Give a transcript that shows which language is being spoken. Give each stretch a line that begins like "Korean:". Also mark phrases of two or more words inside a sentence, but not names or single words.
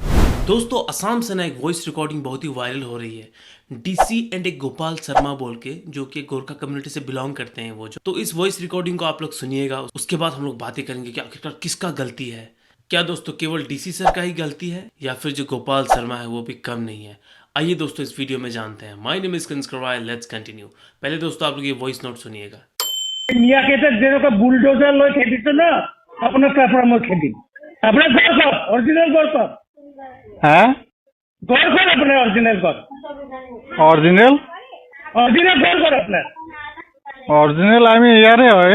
Hindi: दोस्तों असम से ना एक वॉइस रिकॉर्डिंग बहुत ही वायरल हो रही है, डीसी एंड एक गोपाल शर्मा बोल के, जो कि गोरखा कम्युनिटी से बिलोंग करते हैं वो जो। तो इस वॉइस रिकॉर्डिंग को आप लोग सुनिएगा, उसके बाद हम लोग बातें करेंगे कि आखिरकार किसका गलती है। क्या दोस्तों केवल डीसी सर का ही गलती है, या फिर जो गोपाल शर्मा है वो भी कम नहीं है? आइए दोस्तों इस वीडियो में जानते हैं।
English: my name is
Hindi: कंस्करवाय,
English: let's continue.
Hindi: पहले दोस्तों आप लोग ये वॉइस नोट सुनिएगा।
Assamese: মিয়াকেটে যেরকম বুলডোজার লৈ খেদিছে না, আপোনাৰ তাৰ পৰা মই খেদিম। আপোনাৰ ঘৰ ক'ত? অৰিজিনেল ঘৰ ক'ত? হ্যাঁ ঘৰ ক'ত আপোনাৰ অৰিজিনেল ঘৰ? অরিজিনাল অৰিজিনেল ঘৰ ক'ত আপোনাৰ? অরিজিনাল আমি ইয়ারে হয়।